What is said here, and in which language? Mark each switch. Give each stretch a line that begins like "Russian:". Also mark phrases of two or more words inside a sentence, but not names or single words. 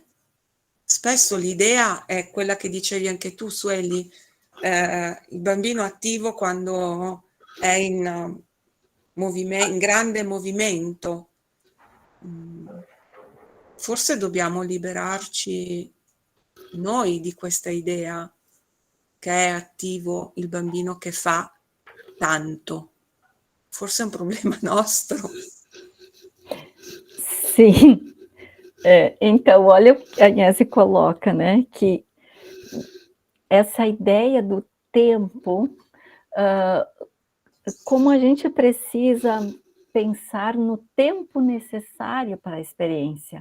Italian: Spesso l'idea è quella che dicevi anche tu, Sueli, il bambino attivo quando è in grande movimento. Forse dobbiamo liberarci noi di questa idea che è attivo il bambino che fa tanto. Forse è un problema nostro.
Portuguese: Sim. Então, olha o que a Agnese coloca, né? Que essa ideia do tempo, como a gente precisa pensar no tempo necessário para a experiência.